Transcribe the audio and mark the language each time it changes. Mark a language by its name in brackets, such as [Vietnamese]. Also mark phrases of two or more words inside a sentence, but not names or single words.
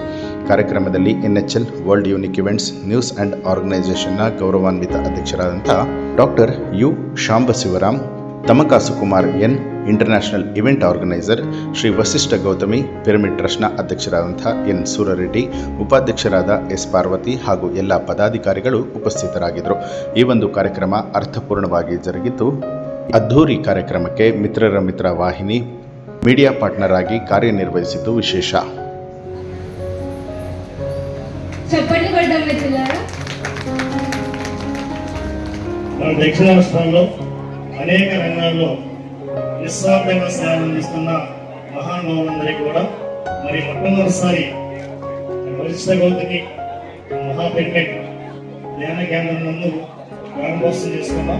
[Kannada] ಕಾರ್ಯಕ್ರಮದಲ್ಲಿ NHL ವರ್ಲ್ಡ್ ಯೂನಿಕ್ ಇವೆಂಟ್ಸ್ ನ್ಯೂಸ್ ಆ್ಯಂಡ್ ಆರ್ಗನೈಸೇಷನ್ನ ಗೌರವಾನ್ವಿತ ಅಧ್ಯಕ್ಷರಾದಂಥ ಡಾಕ್ಟರ್ ಯು ಶಾಂಬಶಿವರಾಮ್, ತಮಕಾಸು ಕುಮಾರ್ ಎನ್, [English] International Event Organiser [Kannada] ಶ್ರೀ ವಸಿಷ್ಠ ಗೌತಮಿ ಪಿರಮಿಡ್ ಟ್ರಸ್ಟ್ನ ಅಧ್ಯಕ್ಷರಾದಂಥ ಎನ್ ಸೂರರೆಡ್ಡಿ, ಉಪಾಧ್ಯಕ್ಷರಾದ ಎಸ್ ಪಾರ್ವತಿ ಹಾಗೂ ಎಲ್ಲ ಪದಾಧಿಕಾರಿಗಳು ಉಪಸ್ಥಿತರಾಗಿದ್ದರು. ಈ ಒಂದು ಕಾರ್ಯಕ್ರಮ ಅರ್ಥಪೂರ್ಣವಾಗಿ ಜರುಗಿದ್ದು, ಅದ್ಧೂರಿ ಕಾರ್ಯಕ್ರಮಕ್ಕೆ ಮಿತ್ರರ ಮಿತ್ರ ವಾಹಿನಿ [English] media partner [Kannada] ಆಗಿ ಕಾರ್ಯನಿರ್ವಹಿಸಿದ್ದು ವಿಶೇಷ. [Telugu] దక్షిణ రాష్ట్రాల్లో అనేక రంగాల్లో నిస్వార్థంగా సేవలు అందిస్తున్న మహానుభావులందరికీ కూడా మరి మొట్టమొదటిసారి వశిష్ఠ గౌతమి మహాపిరమిడ్ ధ్యాన కేంద్రం నందు ప్రారంభోత్సవం చేసుకున్నాం.